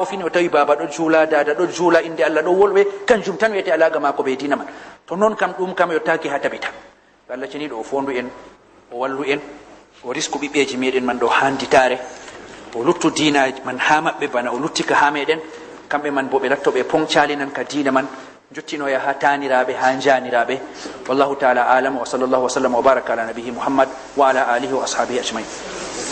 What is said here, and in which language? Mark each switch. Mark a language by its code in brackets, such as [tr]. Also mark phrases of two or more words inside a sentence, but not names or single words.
[ff] fini o tawi baba ɗo juula dada ɗo juula inde Allah ɗo wolɓe kanjum tan wiyete alaga mako be dina man to noon kam ɗum kam yottaki ha tabita Allah ceniɗo o fondu en o wallu en o risku ɓiɓɓeji meɗen man ɗo handitare o luttu dina man ha maɓɓe bana o luttika ha meɗen kamɓe man bo ɓe lattoɓe poncalinan ka dina man jottinoya ha taniraɓe ha janiraɓe [ar] والله تعالى أعلم وصلى الله وسلم وبارك على نبيه محمد وعلى آله وأصحابه أجمعين